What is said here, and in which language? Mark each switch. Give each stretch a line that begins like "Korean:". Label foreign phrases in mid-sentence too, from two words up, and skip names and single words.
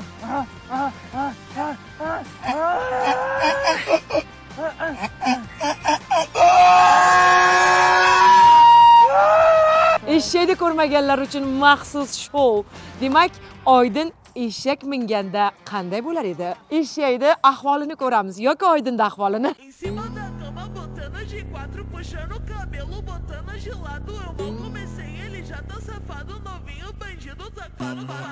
Uzbek: Eshakni ko'rmaganlar uchun maxsus shou. Demak, Oydin eshak minganda qanday bo'lar edi? Eshakni ahvolini ko'ramiz yoki Oydinning ahvolini?
Portuguese: Em cima da cama, botando de quatro, puxando o cabelo, botando de lado. Eu mal comecei, ele já tá safado, novinho, bandido, safado,